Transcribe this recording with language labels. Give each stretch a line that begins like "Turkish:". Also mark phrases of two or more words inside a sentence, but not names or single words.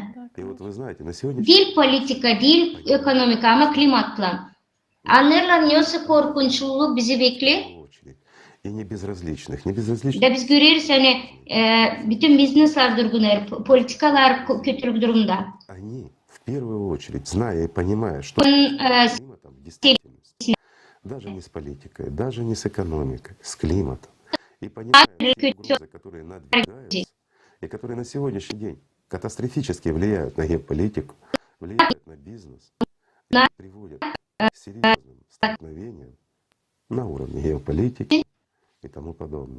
Gagauz: Değil politika, değil ekonomik ama klimatla. Anlarlar nasıl korkunçluluğu bizi bekliyor. Da biz görüyoruz hani bütün businesslar durgunlar, politikalar kötü durumda.
Russian: Даже не с политикой, даже не с экономикой, с климатом. И понимая угрозы, которые надвигаются, и которые на сегодняшний день катастрофически влияют на геополитику, влияют на бизнес, и приводят к серьезным столкновениям на уровне геополитики и тому подобное.